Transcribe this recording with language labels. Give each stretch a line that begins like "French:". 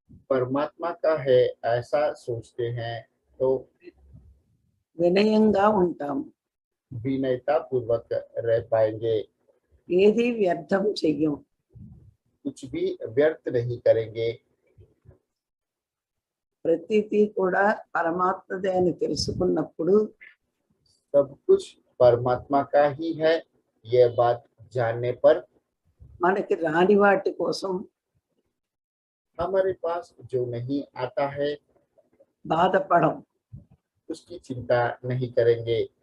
Hindi: परमात्मा का है ऐसा सोचते हैं तो
Telugu: వినయంగా ఉంటాం.
Hindi: विनयता पूर्वक रह पाएंगे।
Telugu: ఏది వ్యర్థం చెయ్యం.
Hindi: कुछ भी व्यर्थ नहीं करेंगे।
Telugu: ప్రతిదీ కూడా పరమాత్మదే అని తెలుసుకున్నప్పుడు
Hindi: सब कुछ परमात्मा का ही है, यह बात जानने पर
Telugu: మనకి రాని వాటి కోసం
Hindi: हमारे पास जो नहीं आता है
Telugu: బాధపడం.
Hindi: उसकी चिंता नहीं करेंगे।